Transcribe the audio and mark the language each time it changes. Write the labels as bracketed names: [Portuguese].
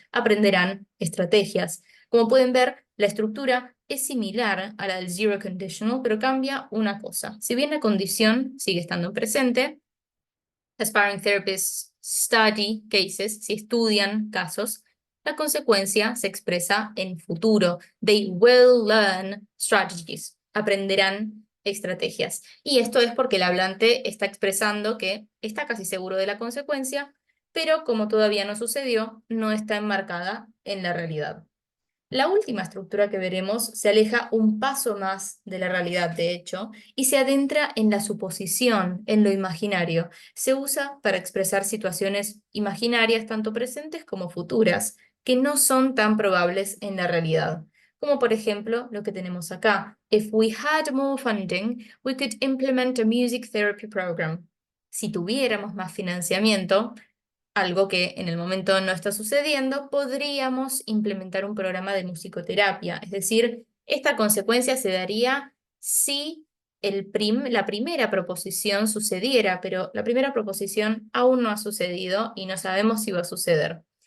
[Spanish] Aprenderán estrategias. Como pueden ver, la estructura es similar a la del zero conditional, pero cambia una cosa. Si bien la condición sigue estando presente, [English] aspiring therapists study cases, [Spanish] si estudian casos, la consecuencia se expresa en futuro. [English] They will learn strategies. [Spanish] Aprenderán estrategias. Y esto es porque el hablante está expresando que está casi seguro de la consecuencia, pero como todavía no sucedió, no está enmarcada en la realidad. La última estructura que veremos se aleja un paso más de la realidad, de hecho, y se adentra en la suposición, en lo imaginario. Se usa para expresar situaciones imaginarias, tanto presentes como futuras, que no son tan probables en la realidad. Como por ejemplo lo que tenemos acá. [English] If we had more funding, we could implement a music therapy program. [Spanish] Si tuviéramos más financiamiento, algo que en el momento no está sucediendo, podríamos implementar un programa de musicoterapia. Es decir, esta consecuencia se daría si la primera proposición sucediera, pero la primera proposición aún no ha sucedido y no sabemos si va a suceder.